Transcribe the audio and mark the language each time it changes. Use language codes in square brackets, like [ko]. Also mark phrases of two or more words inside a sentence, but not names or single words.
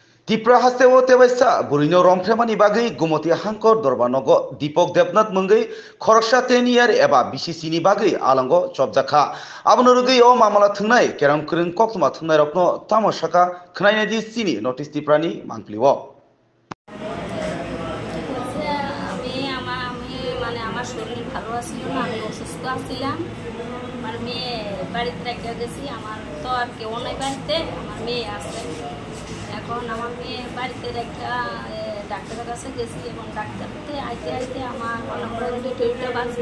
[trp] ত্রিপুরা হাস্তেও তেবাইসা বুড়িনো রমফ্রেমানি বাগै गुमति हांकर दरबानग दीपक देबनाथ मंगै खरकसा 10 year एबा BCC नि बागै आलांग चबजाखा आबनो रुगै ओ मामला थंनाय केराम क्रिन कक्तमा थंनाय रखनो तामसाका खनायनाय दि सिनि नोटिस टिप्रानि मांगलिव [bn] আমার শরীর ভালো ছিল না, আমি অসুস্থ ছিলাম। আমার মেয়ে বাড়িতে রেখে গেছি, আমার তো আর কেউ নাই বাড়িতে, আমার মেয়ে আছে। এখন আমার মেয়ে বাড়িতে রেখে ডাক্তারের কাছে গেছি এবং ডাক্তারতে আইতে আইতে আমার মনে করেন 2টা বাজে।